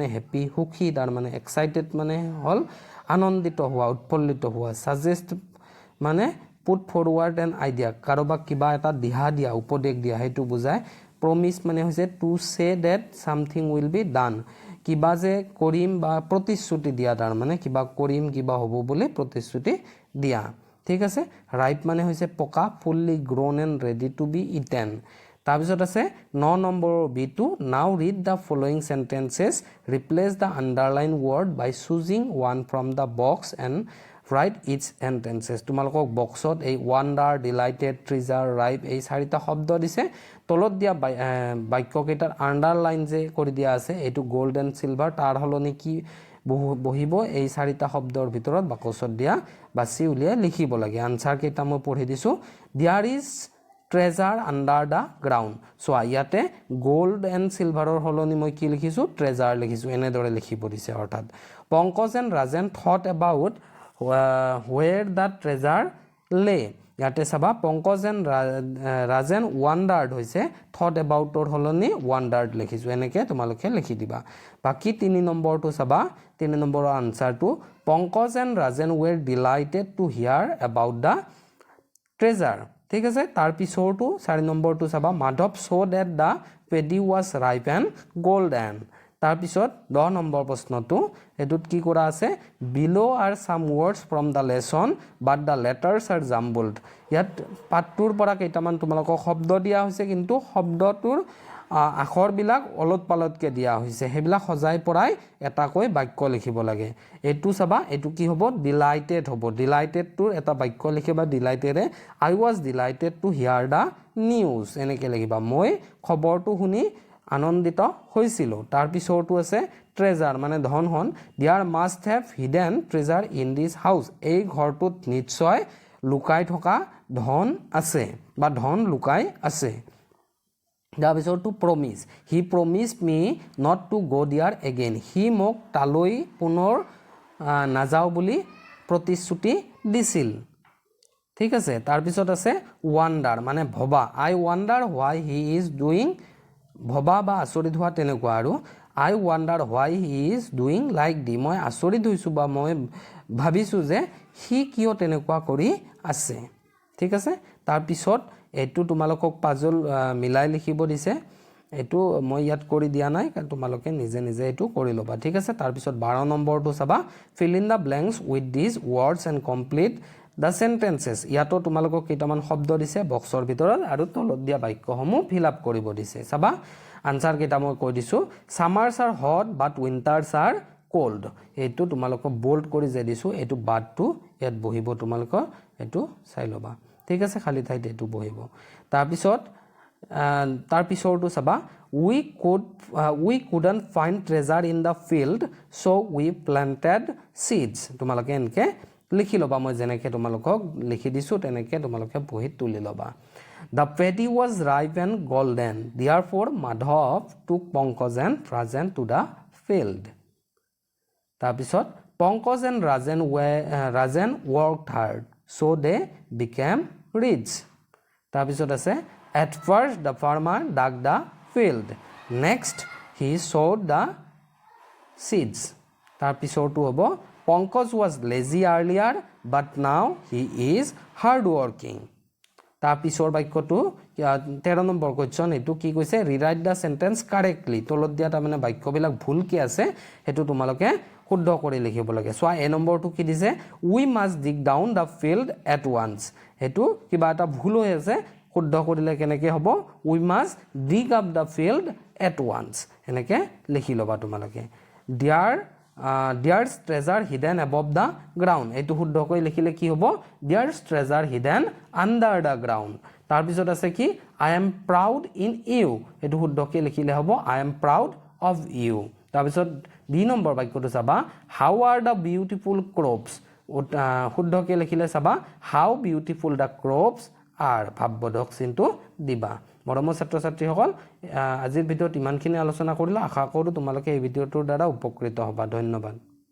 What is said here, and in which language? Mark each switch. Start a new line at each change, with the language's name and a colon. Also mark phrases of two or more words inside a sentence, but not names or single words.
Assamese: হ্যাপি সুখী তাৰ মানে এক্সাইটেড মানে হল আনন্দিত হোৱা উৎফুল্লিত হোৱা সাজেষ্ট মানে
English: put forward an idea
Assamese: কাৰোবাক কিবা এটা দিহা দিয়া উপদেশ দিয়া হেতু বুজায় প্ৰমিস মানে হৈছে
English: to say that something will be done
Assamese: কিবা যে কৰিম বা প্ৰতিশ্ৰুতি দিয়া তাৰ মানে কিবা কৰিম কিবা হ'ব বুলি প্ৰতিশ্ৰুতি দিয়া ঠিক আছে
English: রাইপ
Assamese: মানে হৈছে পকা
English: fully grown and ready to be eaten
Assamese: তাৰপিছত আছে 9 নম্বৰ
English: B2 now read the following sentences replace the underline word by choosing one from the box and write its sentences
Assamese: তোমালোকক বক্সত এই
English: wonder delighted treasure ripe
Assamese: এই চাৰিটা শব্দ দিছে তলত দিয়া বাক্যকেইটাৰ আন্ডাৰলাইন যে কৰি দিয়া আছে এটো
English: gold and silver
Assamese: তাৰ হলনি কি বহিব এই চাৰিটা শব্দৰ ভিতৰত বাকচত দিয়া বাছি উলিয়াই লিখিব লাগে আনসাৰ কেইটা মই পঢ়ি দিছো দেয়াৰ
English: is treasure under the ground so
Assamese: ইয়াতে
English: gold and silver
Assamese: হলনি মই কি লিখিছো ট্ৰেজাৰ লিখিছো এনেদৰে লিখিব দিছে অৰ্থাৎ
English: Pankaj and Rajan thought about where the treasure lay
Assamese: ইয়াতে চাবা
English: Pankaj and Rajan wondered
Assamese: হৈছে
English: thought about
Assamese: হলনি ওয়ান্ডাৰ্ড লিখিছো এনেকৈ তোমালোকে লিখি দিবা বাকি 3 নম্বৰটো চাবা 3 নম্বৰৰ আনসাৰটো
English: Pankaj and Rajan were delighted to hear about the
Assamese: ট্ৰেজাৰ ঠিক আছে তাৰ পিছৰটো 4 নম্বৰটো চাবা
English: Madhav saw that the paddy was ripe and golden
Assamese: তাৰ পিছত 10 নম্বৰ প্ৰশ্নটো এটোত কি কৰা আছে
English: below are some words from the lesson but the letters are jumbled
Assamese: ইয়াত পাঠটোৰ পৰা কেইটামান তোমালোকক শব্দ দিয়া হৈছে কিন্তু শব্দটোৰ আখৰবিলাক অলট পালটকে দিয়া হৈছে হেবিলাক সজাই পৰাই এটাকৈ বাক্য লিখিব লাগে এটু চাবা এটু কি হ'ব ডিলাইটেড হ'ব
English: delighted to
Assamese: এটা বাক্য লিখিবা ডিলাইটেডে
English: I was delighted to hear the news
Assamese: এনেকে লিখিবা মই খবৰটো শুনি আনন্দিত হৈছিল তাৰ পিছৰটো আছে ট্ৰেজাৰ মানে ধন হন
English: there must have hidden treasure in this house
Assamese: এই ঘৰটোত নিশ্চয় লুকাই থকা ধন আছে বা ধন লুকাই আছে তাৰ পিছৰটো প্ৰমিস
English: he promised me not to go there again
Assamese: হি মোক তালৈ পুনৰ নাযাও বুলি প্ৰতিশ্ৰুতি দিছিল ঠিক আছে তাৰ পিছত আছে ওয়ান্ডাৰ মানে ভবা
English: I wonder why he is doing
Assamese: ভবা বা আচৰিত হোৱা তেনেকুৱা আৰু
English: I wonder why he is doing like the
Assamese: মই আচৰিত হৈছো বা মই ভাবিছো যে হি কিয় তেনেকুৱা কৰি আছে ঠিক আছে তাৰ পিছত এটু তোমালোকক পাজল মিলাই লিখিব দিছে এটু মই ইয়াত কৰি দিয়া নাই কাৰণ তোমালোকে নিজে নিজে এটু কৰি লবা ঠিক আছে তাৰ পিছত 12 নম্বৰটো চাবা
English: fill in the blanks with these words and complete the sentences
Assamese: ইয়াতো তোমালোকক কেইটামান শব্দ দিছে বক্সৰ ভিতৰত আৰু তলত দিয়া বাক্যসমূহ
English: fill up
Assamese: কৰিব দিছে চাবা আনসাৰ কেইটা মই কৈ দিছো
English: summers are hot but winters are cold
Assamese: এটু তোমালোকক বোল্ড কৰি যে দিছো এটু বাটটো ইয়াত বহিব তোমালোকৰ এটু চাই লবা ঠিক আছে খালি ঠাইত এটু বহিব তাৰ পিছৰটো চাবা
English: we couldn't find treasure in the field so we planted seeds
Assamese: তোমালোকে এনেকে লিখি লবা মই যেনেকে তোমালোকক লিখি দিছো তেনেকে তোমালোকে বহিত তুলি লবা
English: the paddy was ripe and golden therefore Madhav took Pankaj and Rajan to the field
Assamese: তাৰ পিছত
English: Pankaj and Rajan worked hard so they became rich তাৰ
Assamese: পিছত আছে
English: at first the farmer dug the field next he sowed the seeds
Assamese: তাৰ পিছৰটো হ'ব
English: Pankaj was lazy earlier but now he is hard working
Assamese: তাৰ পিছৰ বাক্যটো 13 নম্বৰ কোৱেশ্চন এটো কি কৈছে
English: rewrite the sentence correctly তলত
Assamese: দিয়া তাৰ মানে বাক্যবিলাক ভুল কি আছে হেতু তোমালোকে শুদ্ধ কৰি লিখিব লাগে সোয়া এ নম্বৰটো কি দিছে
English: we must dig down the field at once
Assamese: হেতু কিবা এটা ভুল হৈ আছে শুদ্ধ কৰিলে কেনেকে হ'ব
English: we must dig up the field at once
Assamese: এনেকে লিখি লবা তোমালোকে
English: there's treasure hidden above the ground
Assamese: এটো শুদ্ধ কৰি লিখিলে কি হ'ব
English: there's treasure hidden under the ground
Assamese: তাৰ পিছত আছে কি
English: I am proud in you
Assamese: এটো শুদ্ধ কৰি লিখিলে হ'ব
English: I am proud of you
Assamese: তাৰ পিছত 2 নম্বৰ বাক্যটো চাবা
English: how are the beautiful crops
Assamese: শুদ্ধ কৰি লিখিলে চাবা
English: how beautiful the crops are
Assamese: ভাৱবোধক চিনটো দিবা মৰমৰ ছাত্ৰ ছাত্ৰীসকল আজিৰ ভিডিঅ'ত ইমানখিনি আলোচনা কৰিলা আশা কৰোঁ তোমালোকে এই ভিডিঅ'টোৰ দ্বাৰা উপকৃত হ'বা ধন্যবাদ